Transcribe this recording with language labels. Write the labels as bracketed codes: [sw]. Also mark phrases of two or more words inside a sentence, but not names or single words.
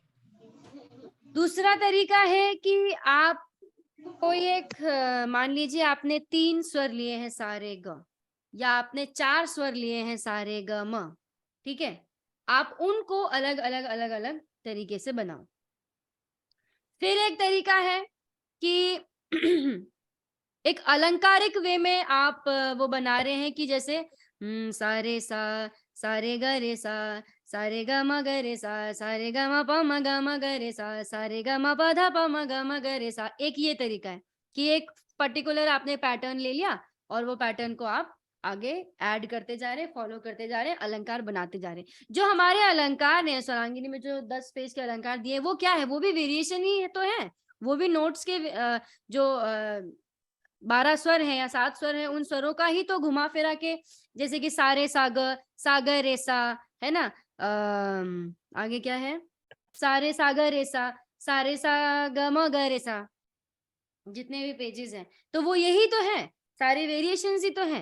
[hi] दूसरा तरीका है कि आप कोई एक मान लीजिए आपने 3 स्वर लिए हैं सारे ग, या आपने 4 स्वर लिए हैं सारे ग म, ठीक है, आप उनको अलग अलग अलग अलग तरीके से बनाओ। फिर एक तरीका है कि एक अलंकारिक वे में आप वो बना रहे हैं कि जैसे सारे सा सारे ग रे सा सारे ग म ग रे सा सारे ग म प म ग म ग रे सा सारे ग म प ध प म ग म ग रे सा। एक ये तरीका है कि एक पर्टिकुलर आपने पैटर्न ले लिया और वो पैटर्न को आप आगे ऐड करते जा रहे, फॉलो करते जा रहे, अलंकार बनाते जा रहे। जो हमारे अलंकार हैं स्वरांगिनी में जो 10 पेज के अलंकार दिए वो क्या है, वो भी वेरिएशन ही है तो है, वो भी नोट्स के जो 12 स्वर हैं या 7 स्वर हैं उन स्वरों का ही तो घुमा फिरा के, जैसे कि सारे सागर रेसा, है ना, आगे क्या है, सारे सागर रेसा सारे सा ग म ग रेसा, जितने भी पेजेस हैं तो वो यही तो है, सारे वेरिएशंस ही तो हैं।